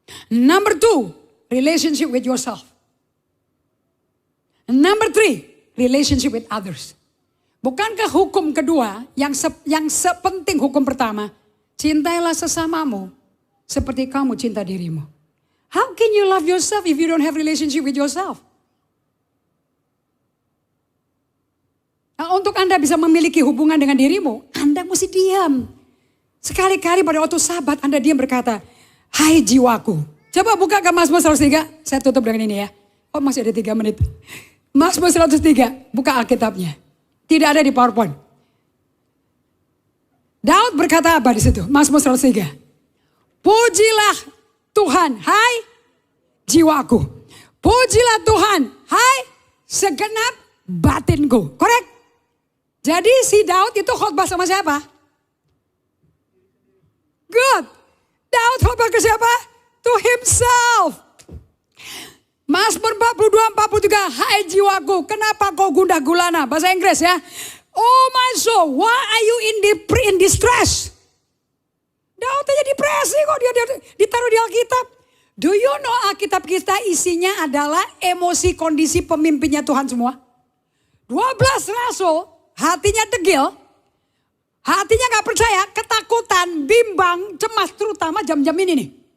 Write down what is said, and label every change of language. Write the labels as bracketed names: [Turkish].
[English] Number 2, relationship with yourself. Number 3, relationship with others. [Indonesian] Bukankah hukum kedua yang sepenting hukum pertama? Cintailah sesamamu seperti kamu cinta dirimu. [English] How can you love yourself if you don't have relationship with yourself? [Indonesian] Nah, untuk Anda bisa memiliki hubungan dengan dirimu, Anda mesti diam. Sekali-kali pada waktu sabat Anda diam berkata, hai jiwaku. Coba buka ke Mazmur 103, saya tutup dengan ini ya. Oh masih ada 3 menit. Mazmur 103, buka Alkitabnya. Tidak ada di PowerPoint. Daud berkata apa di situ? Mazmur 103. Pujilah Tuhan, hai jiwaku. Pujilah Tuhan, hai segenap batinku. Korek? Jadi si Daud itu khotbah sama siapa? Good. Daud khotbah ke siapa? [English] To himself. [Indonesian] Mazmur 42, 43, hai jiwaku, kenapa kau gundah gulana? Bahasa Inggris ya. [English] Oh my soul, why are you in distress? [Indonesian] Daud aja depresi kok dia ditaruh di Alkitab. [English] Do you know [Indonesian] Alkitab kita isinya adalah emosi kondisi pemimpinnya Tuhan semua? 12 rasul, hatinya degil, hatinya gak percaya, ketakutan, bimbang, cemas, terutama jam-jam ini nih.